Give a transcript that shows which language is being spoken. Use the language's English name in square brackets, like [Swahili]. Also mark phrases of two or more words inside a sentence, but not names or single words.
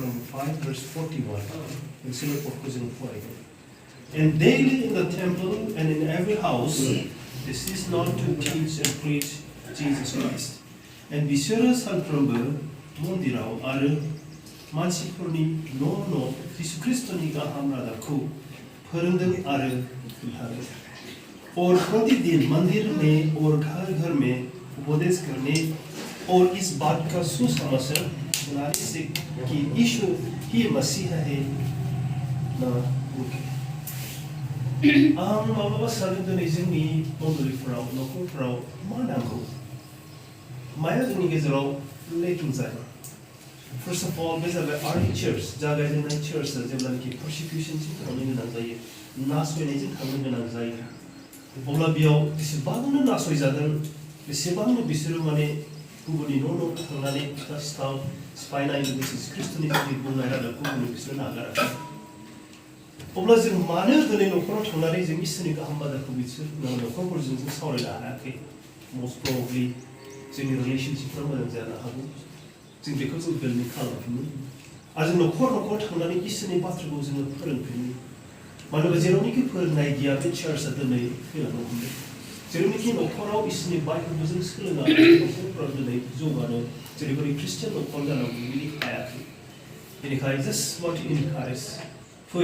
[English] 5 verse 41. And daily in the temple and in every house, this is not to teach and preach Jesus Christ. [Bodo] And बिसोरो सानफ्रोमबो मन्दिराव आरो मानसिफोरनि न' जिसु ख्रिस्टनि गाहाम रादाबखौ फोरोंदों आरो खोन्थादों। [Hindi] और प्रतिदिन मंदिर में और घर में उपदेश करने और इस बात का सुसमाचार सुनाने से कि यीशु ही मसीह है न रुके। [Bodo] आं माब्लाबा सानो दिनै जोंनि मन्दिरफोराव न'खरफोराव मा नांगौ माया जोंनि गेजेराव लेकिं जायो। [English] First of all, [Bodo] बे जाबाय [English] early church [Bodo] जागायजेननाय church जेब्लानोखि persecutionजों थांनो गोनां जायो नासयनायजों थांनो गोनां जायो अब्ला बेयाव बेसेबांनो नासयजादों बेसेबांनो बिसोरो माने गुबुननि न' थांनानै सिथाव सिफायनाय लोगोसे ख्रिस्ट'नि थाखाय बुंनाय रादाबखौ बुंनो बिसोरो नागाराखै अब्ला जों मानो दिनै न'खराव थांनानै जों इसोरनि गाहाम बाथ्राखौ बिसोर न'खरफोरजों जों सावरायनो हायाखै [English] most probably [Bodo] जोंनि रिलेशनशिपफ्रा मोजां जानो हागौ जों बेखौ जों बिल्डिं खालामफिनो आरो जों न'खर थांनानै इसोरनि बाथ्राखौ जोङो फोरोंफिनो मानो होनबा जेरावनोखि फोरोंनाय गैया बे चार्चआ दिनै थैलांनो हमदों जेरावनोखि न'खराव इसोरनि बाइबेलखौ जों सोलोङा न'खरफोराव दिनै जौगानो जेरैबायदि ख्रिस्टियान न'खर जानांगौ बिदि हायाखै बेनिखायनो [English] just want to encourage [Bodo] फै